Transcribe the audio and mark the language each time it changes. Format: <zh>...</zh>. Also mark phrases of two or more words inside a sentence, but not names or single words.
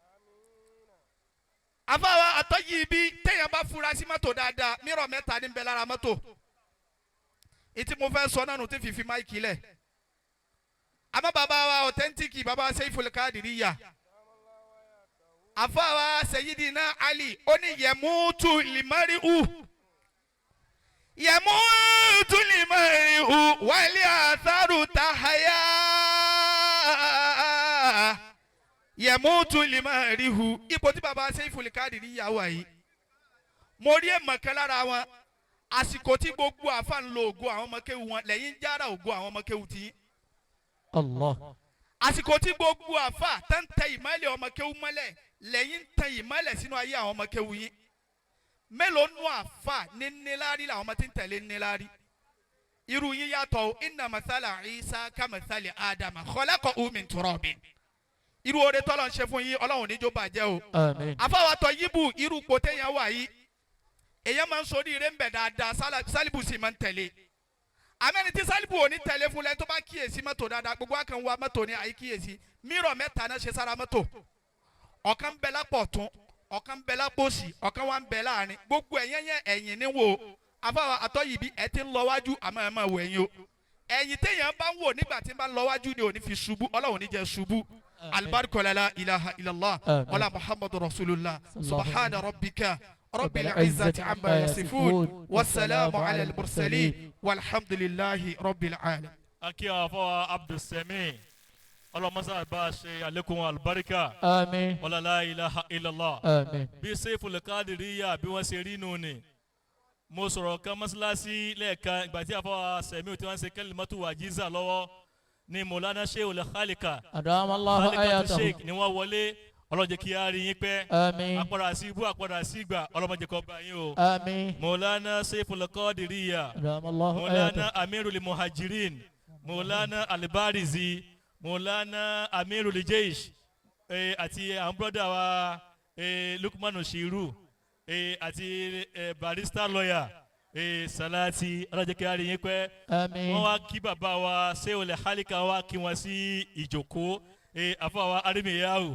<yo>Àfáwa Toyibi téèyàn bá fura sí mọ́tò dáadáa mírọ̀ mẹ́ta ní bẹ lára mọ́tò. Ìtí mo fẹ́ sọ náà nù tí fífi máìkì lẹ̀. Àmọ́ bàbá wa authentic bàbá Seiful Kadiriya. Àfáwa Sayyidina Ali ó ní</yo> <ar>يموت المرء. يموت المرء وللأثر حياة. يموت المرء.</ar> <yo>Ipò tí bàbá Seiful Kadiriya wà yìí. Mo rí èèmọ̀ kan lára wọn. Àsìkò tí gbogbo àfa ń lo ògo àwọn ọmọ kéwu wọn lẹ́yìn jára ògo àwọn ọmọ kéwu tí. Allah. Àsìkò tí gbogbo àfa tán tẹ ìmọ́lẹ̀ ọmọ kéwu mọ́lẹ̀ lẹ́yìn tẹ ìmọ́lẹ̀ sínú ayé àwọn ọmọ kéwu yín. Mélòó nù àfa ní níláárí làwọn ọmọ tí ń tẹ̀lé níláárí. Irú yín yàtọ̀</yo> <ar>إن مثل عيسى كمثل آدم خلقه من تراب.</ar> <yo>Irú oore tọ́lọ̀ ń ṣe fún yín Ọlọ́run níjó bàjẹ́ o. Àmín. Àfáwà Toyibu irú ipò téèyàn wà yìí. Èyàn máa ń sọ ní ire ń bẹ̀ dáadáa sálíbù sì máa ń tẹ̀lé. Àmẹ́ni tí sálíbù ò ní tẹ̀lé fún lẹ́ni tó bá kíyèsí mọ́tò dáadáa gbogbo àkàn wa mọ́tò ní àyíkíyèsí. Mírọ̀ mẹ́ta náà ṣe sára mọ́tò. Ọ̀kan ń bẹ lápọ̀ ọ̀tún, ọ̀kan ń bẹ lápò òsì, ọ̀kan wá ń bẹ láàrin. Gbogbo ẹ̀yìn ní wò. Àfáwà Toyibi ẹ ti ń lọ wájú àmọ́ ẹ máa wò ẹ̀yìn o. Ẹ̀yìn téèyàn bá ń wò nígbà tí ń bá ń lọ wájú ni ò ní fi ṣubú Ọlọ́run ní jẹ́ ṣubú.</yo> <ar>البركة لا إله إلا الله ولا محمد رسول الله سبحان ربك. رب العزة عما يصفون والسلام على المرسلين والحمد لله رب العالمين.</ar> <yo>Aki afa Abdul Semiu. Ọlọ́mọsá bá ṣe àlékún àlùbáríkà. Àmín.</yo> <ar>ولا لا إله إلا الله.</ar> <yo>Àmín. Bí Seiful Kadiriya bí wọ́n ṣe rí nù ni. Mo sọ̀rọ̀ kan mọ́sálásí lẹ́ẹ̀kan ìgbà tí afa Semiu tí wọ́n ṣe</yo> <ar>كلمة وجيزة</ar> <yo>lọ́wọ́ ní Maulana Sheikhul Khalika.</yo> <ar>أدام الله آياته.</ar> <yo>Sheikh ni wọ́n wọlé. Ọlọ́jẹ́ kí a rí yín pẹ́. Àmín. Àpàdà sí ibú àpàdà sí ìgbà ọlọ́mọdé kọ́ bá yín o. Àmín. Maulana Seiful Kadiriya. Adamallahu Maulana ayatahu. Amirul Muhajirin. Maulana Albarizi. Maulana Amirul Jaysh. Àti àwọn brọ́dà wa Lukmanu Shiru.</yo> <en>Àti barrister lawyer.</en> <yo>Salati ọlọ́jẹ́ kí a rí yín pẹ́. Àmín. Wọ́n wá kí bàbá wa Sheikhul Halika wá kí wọ́n sí ìjókòó. Àfàwà Arimiyahu.</yo>